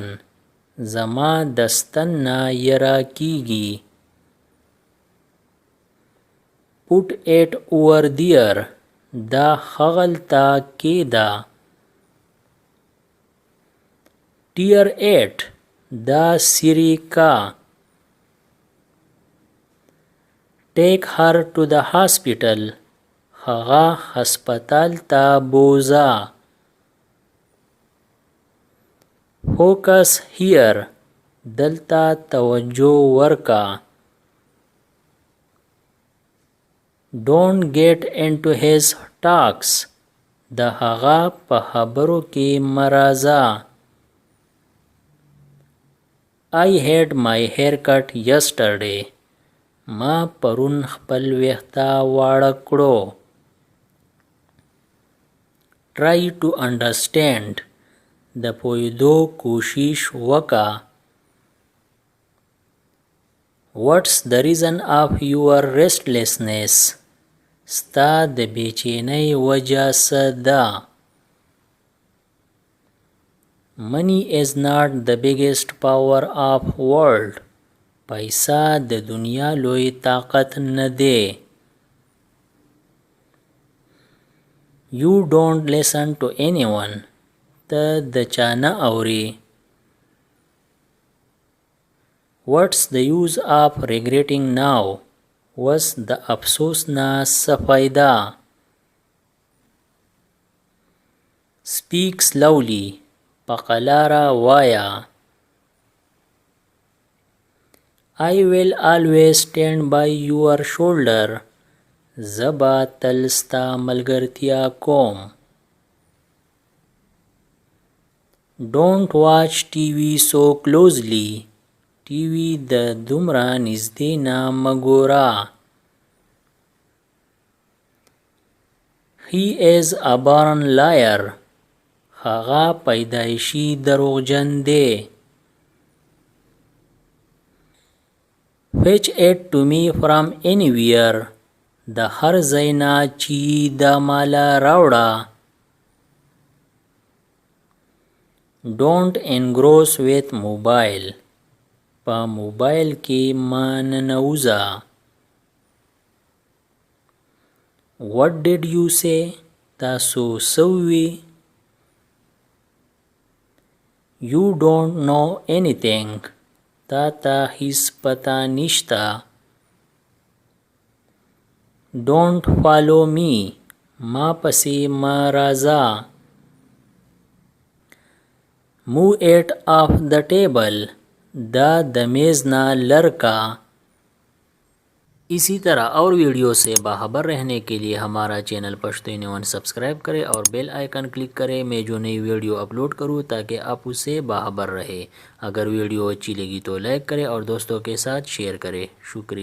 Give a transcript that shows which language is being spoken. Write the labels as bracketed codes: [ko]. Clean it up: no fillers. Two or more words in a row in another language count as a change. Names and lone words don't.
[ps] زما د ستن نه یره کیږي. [en] Put it over there. [ps] دا هغلته کېږده. [en] Tear it. [ps] دا څیرې کا. [en] Take her to the hospital. [ps] هغه هسپتال ته بوځه. [en] Focus here. [ps] دلته توجه ورکا. [en] Don't get into his talks. [ps] د هغه په خبرو کې مه راځه. [en] I had my haircut yesterday. [ps] ما پرون خپل ویښته واړه کړو. [en] Try to understand. [ps] د پوهېدو کوشش وکړه. [en] What's the reason of your restlessness? [ps] ستا د بېچینۍ وجه څه ده؟ [en] Money is not the biggest power of world. [ps] پیسه د دنیا لوی طاقت نه دی. [en] You don't listen to anyone. [ps] ته د چا نه اورې. [en] What's the use of regretting now? [ps] وس د افسوس نه څه فایده؟ [en] Speak slowly. [ps] په قلاره وایه. [en] I will always stand by your shoulder. [ps] زه به تل ستا ملګرتیا کوم. [en] Don't watch TV so closely. [ps] TV د دومره نږدې نه مه ګوره. [en] He is a born liar. [ps] هغه پیدایشي دروغجن دی. [en] Fetch it to me from anywhere. [ps] د هر ځای نه چې دا ماله راوړه. [en] Don't engross with mobile. [ps] په موبایل کې مه ننوځه. [en] What did you say? [ps] تاسو څه ووی؟ [en] You don't know anything. [ps] تا ته هیڅ پته نشته. [en] Don't follow me. [ps] ما پسې مه راځه. [en] Move it off the table. [ps] دا د میز نه لرکا. [hi] इसी तरह और वीडियो से बाखबर रहने के लिए हमारा चैनल पश्तो एनीवन सब्सक्राइब करें और [en] bell icon [hi] क्लिक करें. मैं जो नई वीडियो अपलोड करूं ताकि आप उससे बाखबर रहे. अगर वीडियो अच्छी लगी तो लाइक करें और दोस्तों के साथ शेयर करें.